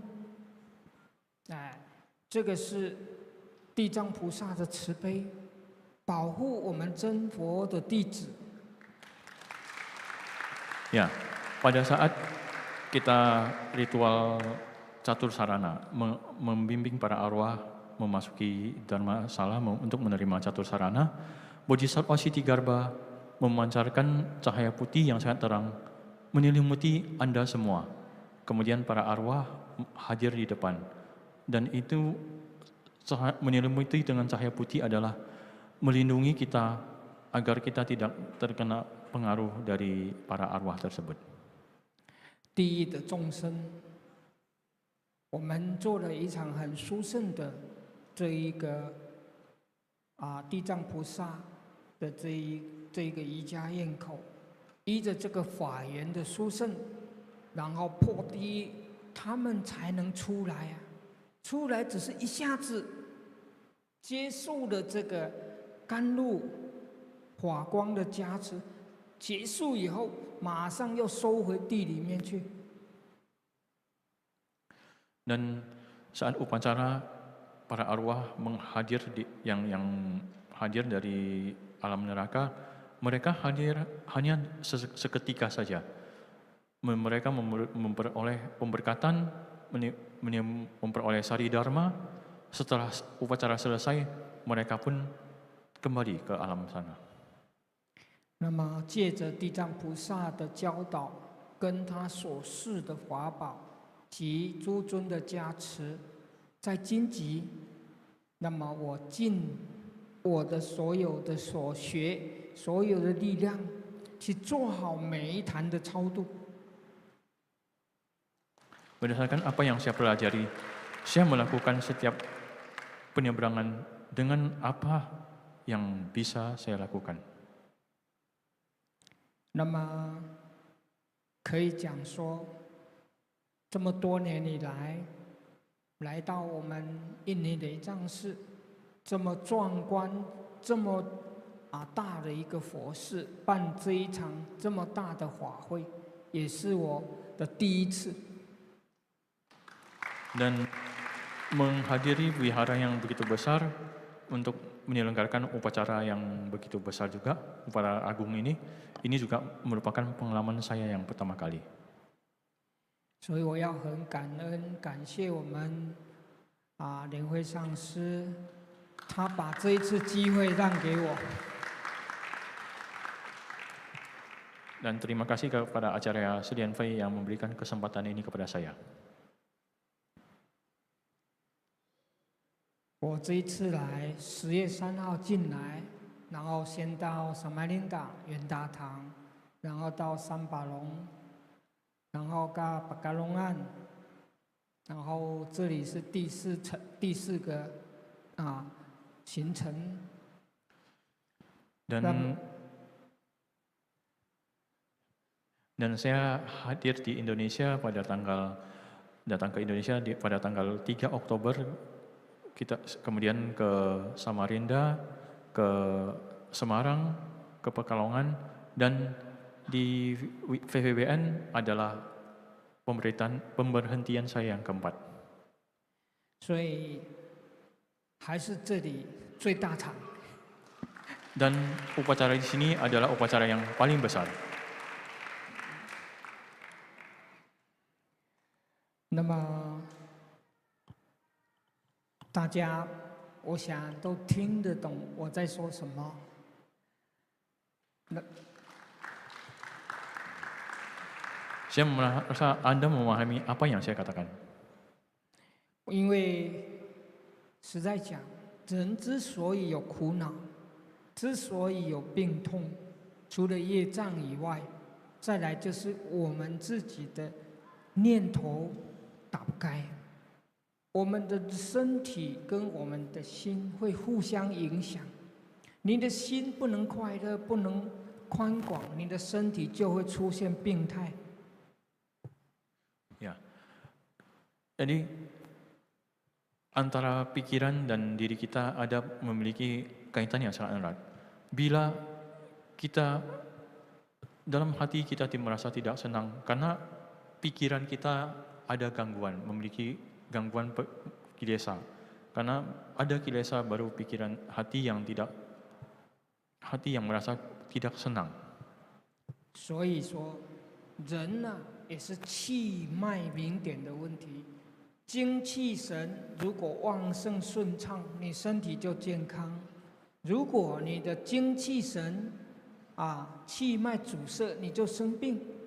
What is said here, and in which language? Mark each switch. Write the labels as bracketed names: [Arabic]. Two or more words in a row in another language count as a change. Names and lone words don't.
[Chinese] 哎，这个是地藏菩萨的慈悲，保护我们真佛的弟子。 [Indonesian] Ya, pada saat kita ritual catur sarana membimbing para arwah memasuki dharma sala untuk menerima catur sarana, Bodhisattva Ksitigarbha memancarkan cahaya putih yang sangat terang menyelimuti Anda semua. Kemudian para arwah hadir di depan, dan itu menyelimuti dengan cahaya putih adalah melindungi kita agar kita tidak terkena pengaruh dari para arwah tersebut. [Chinese] 第一的众生，我们做了一场很殊胜的这一个地藏菩萨的这一个瑜伽宴口，依着这个法缘的殊胜，然后破第，他们才能出来啊！出来只是一下子接受了这个甘露法光的加持，结束以后马上又收回地里面去。 [Indonesian] Dan saat upacara para arwah yang hadir dari alam neraka, mereka hadir hanya seketika saja. Mereka memperoleh pemberkatan, memperoleh sari dharma. Setelah upacara selesai, mereka pun kembali ke alam sana. [Chinese] 那么借着地藏菩萨的教导，跟他所示的法宝及诸尊的加持，在荆棘，那么我尽我的所有的所学、所有的力量，去做好每一坛的超度。 [Indonesian] Berdasarkan apa yang saya pelajari, saya melakukan setiap penyeberangan dengan apa yang bisa saya lakukan. [Chinese] 那么可以讲说，这么多年以来，来到我们印尼雷藏寺，这么壮观、这么大的一个佛寺，办这一场这么大的法会，也是我的第一次。 [Indonesian] Dan menghadiri wihara yang begitu besar untuk menyelenggarakan upacara yang begitu besar juga, upacara agung ini juga merupakan pengalaman saya yang pertama kali. [Chinese] 所以我要很感恩、感谢我们莲慧上师，他把这一次机会让给我。 [Indonesian] Dan terima kasih kepada Acarya Sulian Fei yang memberikan kesempatan ini kepada saya. [Chinese] 我这一次来10月3号进来，然后先到萨玛琳达元大堂，然后到三巴龙，然后到巴嘎隆岸，然后这里是第四个行程。 [Indonesian] Dan saya hadir di Indonesia datang ke Indonesia pada tanggal 3 Oktober. Kita kemudian ke Samarinda, ke Semarang, ke Pekalongan, dan di VVBN adalah pemberhentian saya yang keempat. [Chinese] 所以还是这里最大场。 [Indonesian] Dan upacara di sini adalah upacara yang paling besar. [Chinese] 那么。大家，我想都听得懂我在说什么。 [Indonesian] Saya merasa Anda memahami apa yang saya katakan. [Chinese] 因为实在讲，人之所以有苦恼，之所以有病痛，除了业障以外，再来就是我们自己的念头打不开。我们的身体跟我们的心会互相影响，你的心不能快乐，不能宽广，你的身体就会出现病态。 [Indonesian] Ya, jadi antara pikiran dan diri kita memiliki kaitan yang sangat erat. Bila kita dalam hati kita merasa tidak senang karena pikiran kita ada gangguan, memiliki gangguan kilesa. Karena ada kilesa baru pikiran hati yang merasa tidak senang. [Chinese] 所以说，人呢也是气脉明点的问题。精气神如果旺盛顺畅，你身体就健康；如果你的精气神气脉阻塞，你就生病。